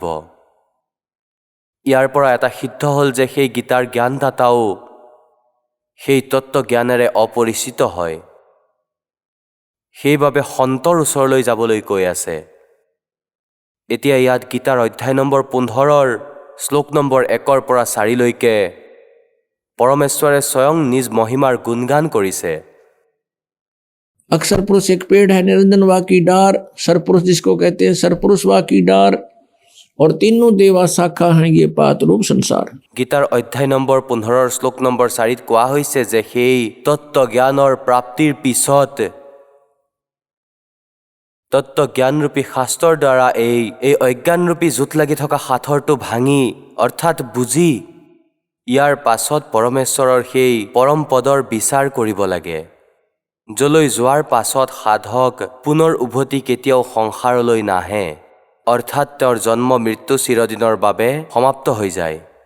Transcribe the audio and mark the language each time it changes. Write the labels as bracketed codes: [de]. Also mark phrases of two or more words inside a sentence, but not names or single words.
[as] ইয়াৰ পৰা এটা সিদ্ধ হ'ল যে সেই গীতাৰ জ্ঞানদাতাও সেই তত্ত্ব জ্ঞানেৰে অপৰিচিত হয়। সেইবাবে সন্তৰ ওচৰলৈ যাবলৈ কৈ আছে। এতিয়া ইয়াত গীতাৰ অধ্যায় নম্বৰ 15 শ্লোক নম্বৰ 1 পৰা 4 পৰমেশ্বৰে স্বয়ং নিজ মহিমাৰ গুণগান কৰিছে। [hi] अक्षर पुरुष एक पेड़ है, निरंजन वा की डार, सरपुरुष जिसको कहते हैं सरपुरुष वा की डार, और तीनों देवा शाखा हैं ये पात रूप संसार। [as] গীতাৰ অধ্যায় নম্বৰ 15 শ্লোক নম্বৰ 4 কোৱা হৈছে যে সেই তত্ত্ব জ্ঞানৰ প্ৰাপ্তিৰ পিছত তত্ত্ব জ্ঞানৰূপী শাস্ত্ৰৰ দ্বাৰা এই অজ্ঞানৰূপী জোঁট লাগি থকা সাঁথৰটো ভাঙি অৰ্থাৎ বুজি ইয়াৰ পাছত পৰমেশ্বৰৰ সেই পৰম পদৰ বিচাৰ কৰিব লাগে, যলৈ যোৱাৰ পাছত সাধক পুনৰ উভতি কেতিয়াও সংসাৰলৈ নাহে, অৰ্থাৎ তেওঁৰ জন্ম মৃত্যু চিৰদিনৰ বাবে সমাপ্ত হৈ যায়।